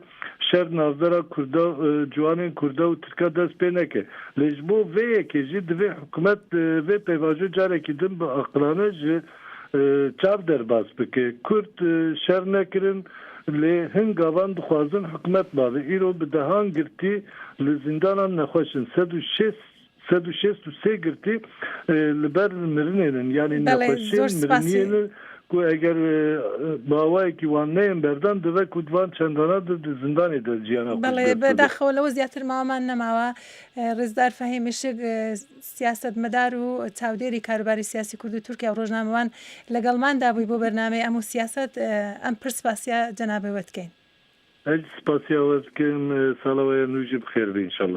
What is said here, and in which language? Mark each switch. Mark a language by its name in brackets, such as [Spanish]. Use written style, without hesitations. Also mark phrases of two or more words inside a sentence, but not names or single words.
[Kurdish] şer navbera Kurda ciwanên Kurda û Tirka dest pê neke lê ji bo vê yekê jî divê hikûmet vê pêvajo carekî din bi aqilane ji çav derbas bike Kurd şer nekirin lê hin gavan dixwazin hikûmet bavê îro bi dehan girtî li zindanan nexweşin 163 girtî li ber mirinên yani nexweşiyên miriniyê ku eger bawayekî wan neyên berdan dibe ku divan çendana di zindanê de jiyana [Central Kurdish] بەڵێ بەداخەوەلەوە زیاتر ماوەمان نەماوە ڕێزدار فەهیم شک سیاسەتمەدار و چاودێری کاروباری سیاسی کورد و تورکیا و ڕۆژنامەوان لەگەڵماندا بووی بۆ بەرنامەی ئەم و سیاسەت ئەم پرس [Kurdish] سپاسیا جەنابێ دکەین هەر سپاسیا وە دکەم ساڵەوەیە نوژی بخێر بێ ئینشەڵڵا